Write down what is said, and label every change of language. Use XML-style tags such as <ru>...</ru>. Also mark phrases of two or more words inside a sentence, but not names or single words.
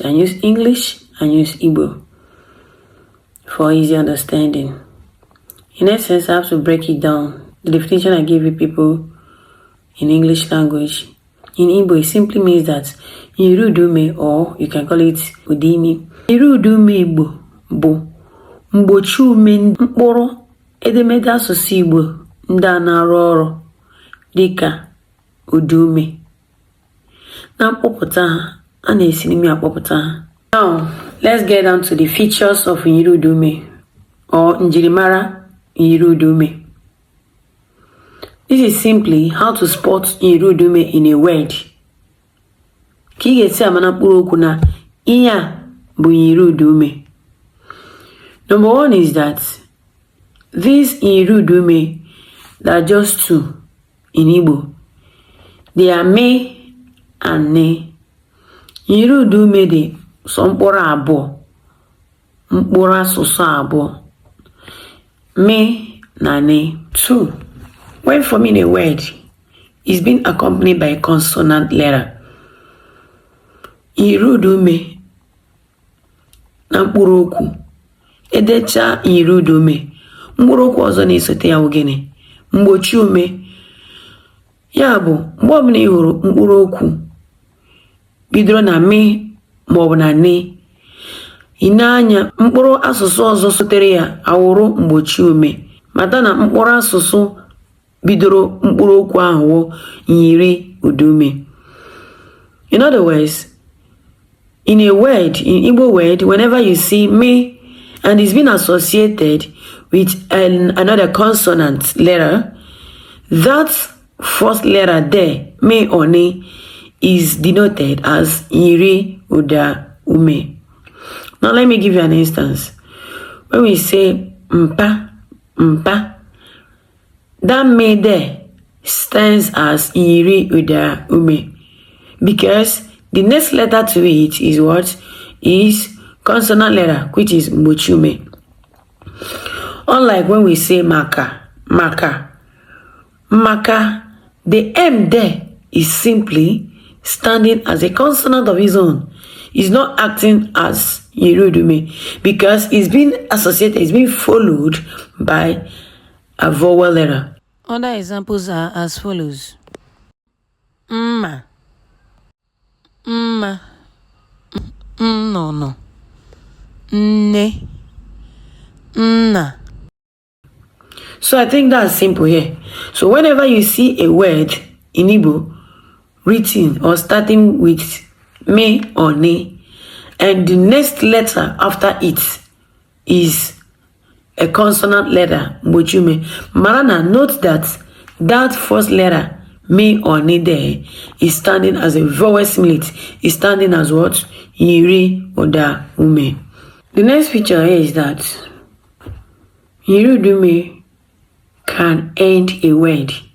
<en>I use English and use Igbo for easy understanding. In essence, I have to break it down. The definition I give you people in English language, in Igbo, it simply means that Njirimara, or you can call it Udaime.</en> <ig>Njirimara Igbo bụ mgbochi ume mkpụrụ edemede asụsụ Igbo ndị a na-arụ ọrụ dịka ụdaume. Na mkpọpụta ha, a na-esi n'ime akpọpụta ha.</ig> <en>Now, let's get down to the features of Njirimara or Njirimara Njirimara. This is simply how to spot Njirimara in a word.</en> <ig>Ka ị ga-esi ama na mkpụrụ okwu na ihe a bụ Njirimara.</ig> <en>Number one is that these Njirimara, there are just two in Igbo. They are me and ne.</en> <ig>Njirimara dị so mkpụrụ abụọ, mkpụrụ asụsụ abụọ, me na ne.</ig> <en>Two, when forming a word, is being accompanied by a consonant letter.</en> <ig>Njirimara na mkpụrụ okwu. Edecha Njirimara, mkpụrụ okwu ọzọ na-esote ya bụ gịnị? Mgbochi ume. Ya bụ, mgbe ọbụla ị hụrụ mkpụrụ okwu bidoro na me maọbụ na ne, ị na-anya mkpụrụ asụsụ ọzọ sotere ya awụrụ mgbochi ume. Mata na mkpụrụ asụsụ bidoro mkpụrụ okwu ahụ Njirimara.</ig> <en>In other words, in a word, in Igbo word, whenever you see me and it's been associated with another consonant letter, that first letter there, me or ne, is denoted as Njirimara. Now let me give you an instance. When we say mpa, mpa, that me there stands as Njirimara because the next letter to it is what? Is consonant letter, which is</en> <ig>mgbochi ume.</ig> <en>Unlike when we say maka, maka, maka, the M there is simply standing as a consonant of its own. It's not acting as Njirimara because it's been associated, it's been followed by a vowel letter. Other examples are as follows. Mma, mma, no. Ne, nna. So I think that's simple here. So whenever you see a word in Igbo written or starting with me or ne, and the next letter after it is a consonant letter,</en> <ig>mgbochi ume, Marana,</ig> <en>note that that first letter, me or ne there, is standing as a vowel similate, is standing as what? Njirimara. The next feature here is that Njirimara can end a word.</en>